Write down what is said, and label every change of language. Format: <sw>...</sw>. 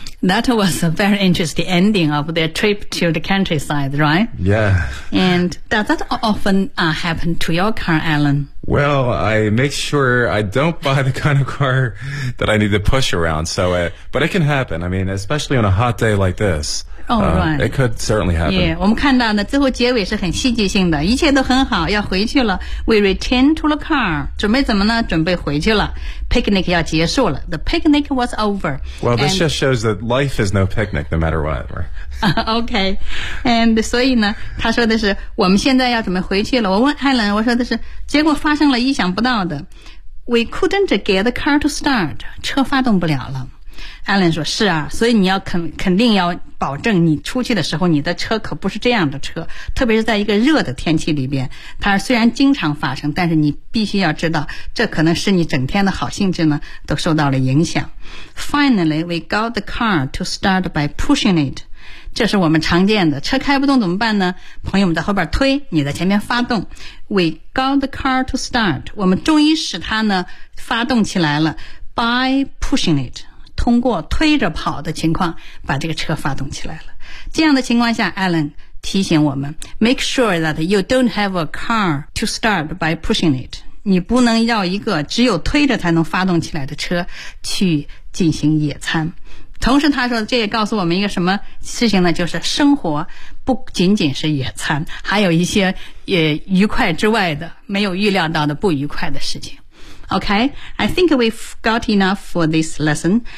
<en>That was a very interesting ending of their trip to the countryside, right? Yeah. And does that often, happen to your car, Alan? Well, I make sure I don't buy the kind of car that I need to push around. But it can happen. I mean, especially on a hot day like this. Oh, right. It could certainly happen.</en> <zh>Yeah, 我们看到呢最后结尾是很戏剧性的。一切都很好要回去了。</zh> <en>We return to the car.</en> <zh>准备怎么呢准备回去了。 Picnic 要结束了。</zh> <en>The picnic was over. Well, this just shows that life is no picnic, no matter what, right? Okay.</en> <zh>And 所以呢他说的是我们现在要准备回去了。我问 Helen, 我说的是结果发生了意想不到的。</zh> <en>We couldn't get the car to start.</en> <zh>车发动不了了。Alan 说是啊所以你要肯定要保证你出去的时候你的车可不是这样的车特别是在一个热的天气里边它虽然经常发生但是你必须要知道这可能是你整天的好兴致呢都受到了影响</zh> <en>Finally we got the car to start by pushing it</en> <zh>这是我们常见的车开不动怎么办呢朋友们在后边推你在前面发动</zh> <en>We got the car to start</en> <zh>我们终于使它呢发动起来了</zh> <en>by pushing it</en> <zh>通过推着跑的情况把这个车发动起来了。这样的情况下</zh> <en>Alan</en> <zh>提醒我们</zh> <en>make sure that you don't have a car to start by pushing it.</en> <zh>你不能要一个只有推着才能发动起来的车去进行野餐。同时他说这也告诉我们一个什么事情呢就是生活不仅仅是野餐还有一些也愉快之外的没有预料到的不愉快的事情。</zh> <en>Okay, I think we've got enough for this lesson.</en>